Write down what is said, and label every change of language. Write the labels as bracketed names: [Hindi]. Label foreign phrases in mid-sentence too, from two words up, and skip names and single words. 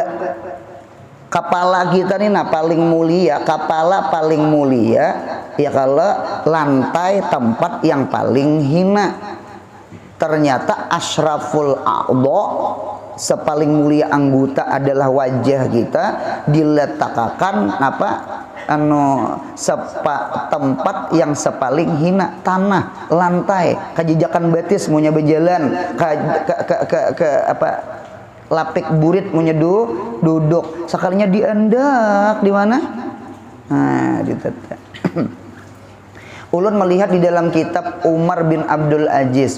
[Indonesian] Kepala kita nih paling mulia, kepala paling mulia ya kalau lantai tempat yang paling hina. Ternyata [Arabic] أشرف الأعضاء, [Indonesian] sepaling mulia anggota adalah wajah kita, diletakkan tempat yang sepaling hina, [Banjar] tanah, lantai, kejejakan batis munya berjalan lapik burit munya duduk, sekalinya diendak di mana? Nah, ulun melihat di dalam kitab Umar bin Abdul Aziz.